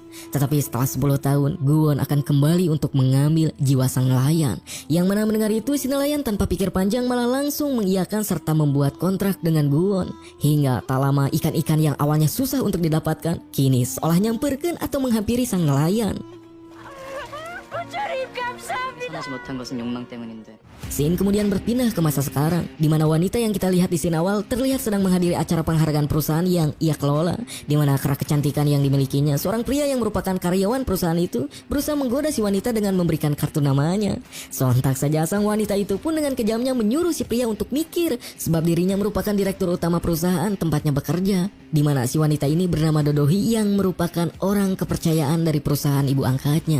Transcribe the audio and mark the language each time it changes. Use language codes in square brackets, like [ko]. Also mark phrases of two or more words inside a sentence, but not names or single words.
[id] Tetapi setelah 10 tahun, Guwon akan kembali untuk mengambil jiwa sang nelayan. Yang mana mendengar itu, si nelayan tanpa pikir panjang malah langsung mengiyakan serta membuat kontrak dengan Guwon. Hingga tak lama ikan-ikan yang awalnya susah untuk didapatkan, kini seolah nyamperkan atau menghampiri sang nelayan. [ko] 선하지 못한 것은 욕망 때문인데. [id] Scene kemudian berpindah ke masa sekarang, di mana wanita yang kita lihat di scene awal terlihat sedang menghadiri acara penghargaan perusahaan yang ia kelola, di mana karena kecantikan yang dimilikinya, seorang pria yang merupakan karyawan perusahaan itu berusaha menggoda si wanita dengan memberikan kartu namanya. Sontak saja sang wanita itu pun dengan kejamnya menyuruh si pria untuk mikir, sebab dirinya merupakan direktur utama perusahaan tempatnya bekerja, di mana si wanita ini bernama Dodohi yang merupakan orang kepercayaan dari perusahaan ibu angkatnya.